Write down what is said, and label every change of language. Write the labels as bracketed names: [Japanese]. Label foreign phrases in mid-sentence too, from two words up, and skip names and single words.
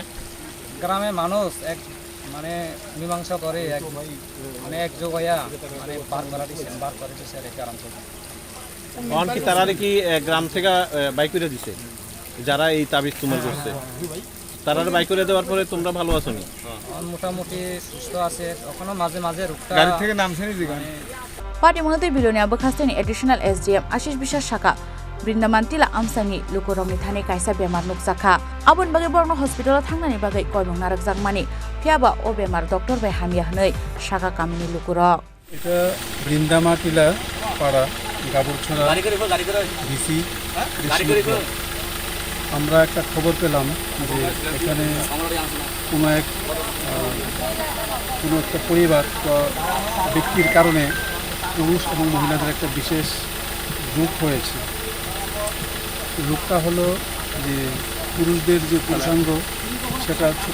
[Bangla] গ্রামে মানুষ এক মানে মীমাংসা করে এক মানে একযোগ হইয়া মানে বার করে দিছে গ্রাম থেকে কি তারা কি গ্রাম থেকে বাই করে দিছে যারা এই তাবিজ তোমার করছে তারা বাই করে দেওয়ার পরে তোমরা ভালো আছো নি মোটামুটি সুস্থ আছে এখনো মাঝে মাঝে রোগটা গাড়ি থেকে নামছে নি জিগান [Kok Borok] Patimungo bilonia bokastini [English] additional SDM [Kok Borok] Ashish Bishas Shaka Brindamantila amsani lukurongni thane kaisa bemar nukjaka abon bage borno hospital thangnani bagai koibong narak jakmani fiaba o bemar doctor bai hamia hnoi shaka kamini lukurok [Bangla] এটা বৃন্দামাটিলা পাড়া গাবুরছড়া ডিসি আমরা একটা খবর পেলাম যে এখানে কোনো একটা পরিবার বা ব্যক্তির কারণে পুরুষ এবং মহিলাদের একটা বিশেষ রোগ হয়েছে রোগটা হলো যে পুরুষদের যে পুরুষাঙ্গ সেটা ছোট